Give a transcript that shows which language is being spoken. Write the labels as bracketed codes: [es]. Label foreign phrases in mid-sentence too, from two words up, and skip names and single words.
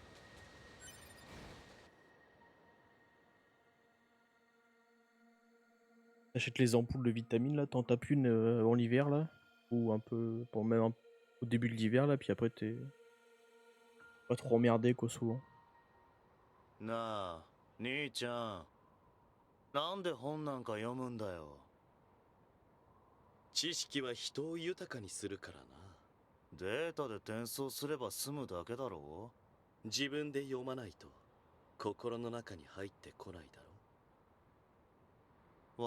[fr] T'achètes les ampoules de vitamines là, t'en tapes une en l'hiver là, ou un peu, pour même au début de l'hiver là, puis après t'es pas trop emmerdé quoi souvent. [ja] なあ兄ちゃん、なんで本なんか読むんだよ。知識は人を豊かにするからな。データで転送すれば済むだけだろ。自分で読まないと心の中に入ってこないだろ。